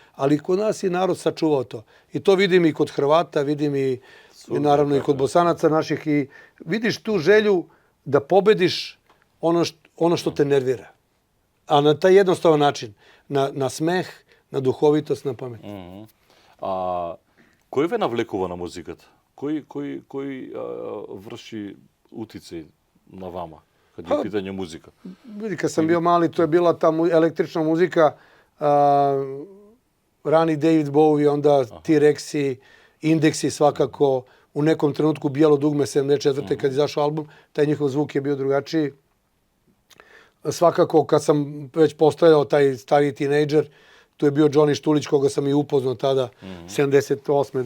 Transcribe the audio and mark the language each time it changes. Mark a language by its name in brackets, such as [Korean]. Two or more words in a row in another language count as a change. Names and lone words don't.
[Serbian] Ali kod nas je narod sačuvao to. I to vidim i kod Hrvata, vidim i naravno i kod Bosanaca naših. I vidiš tu želju da pobediš ono što te nervira. A na taj jednostavan način. Na smeh, na duhovitost, na pamet. [Macedonian] Кој ве навлекува на музиката? [Serbian] Кој врши утицај на вама, kad je pitanje muzika? Vidi, kad sam bio mali, to je bila ta električna muzika, rani David Bowie, onda T-Rexi, Indeksi svakako, u nekom trenutku Bijelo dugme 74. kad je izašao album, taj njihov zvuk je bio drugačiji. Svakako, kad sam već postojao taj stariji tinejdžer, tu je bio Џони Štulić, koga sam i upoznao tada, 78.